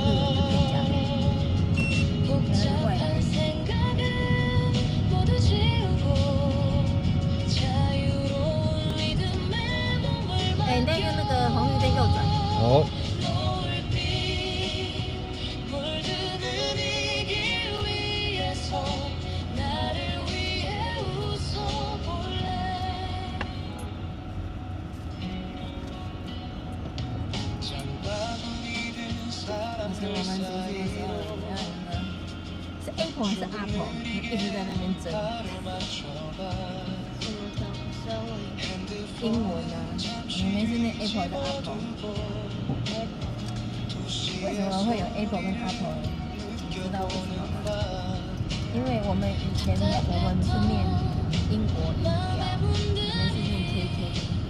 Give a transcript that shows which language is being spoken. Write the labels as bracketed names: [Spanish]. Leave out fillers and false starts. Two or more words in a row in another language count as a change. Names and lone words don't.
[Korean] 복잡한 생각은 모두 지우고 자유로운 리듬에 몸을 [Chinese] 哎，那个红绿灯右转。好， [Korean] 노을빛 물드는 이 길 위에서 나를 위해 웃어볼래 장바구니 든 [Chinese] 以前 [Korean] 사람들 [Chinese] 我们出去的时候，然后呢，是 Apple 还是 Apple，一直在那边争 [Korean] 나를 맞춰봐 [Chinese] 英文啊，你们是那 Apple 还是 Apple？为什么会有 Apple 跟 Apple 呢？你知道为什么吗？因为我们以前我们是念英国音调，你们是念 KK 音调。